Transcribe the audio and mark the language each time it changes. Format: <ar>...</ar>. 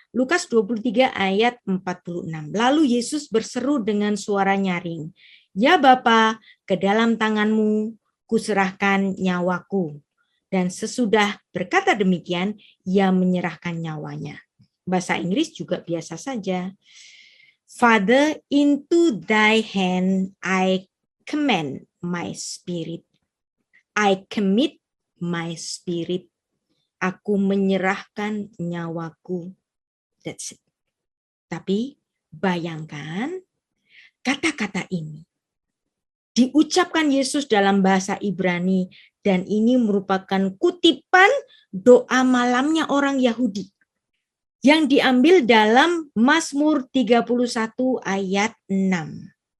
<id>Lukas 23 ayat 46. Lalu Yesus berseru dengan suara nyaring. Ya Bapa, ke dalam tanganmu kuserahkan nyawaku. Dan sesudah berkata demikian, ia menyerahkan nyawanya. Bahasa Inggris juga biasa saja.</id> <en>Father, into thy hand I commend my spirit. I commit my spirit.</en> <id>Aku menyerahkan nyawaku.</id> <en>That's it.</en> <id>Tapi bayangkan kata-kata ini diucapkan Yesus dalam bahasa Ibrani dan ini merupakan kutipan doa malamnya orang Yahudi yang diambil dalam Mazmur 31 ayat 6.</id>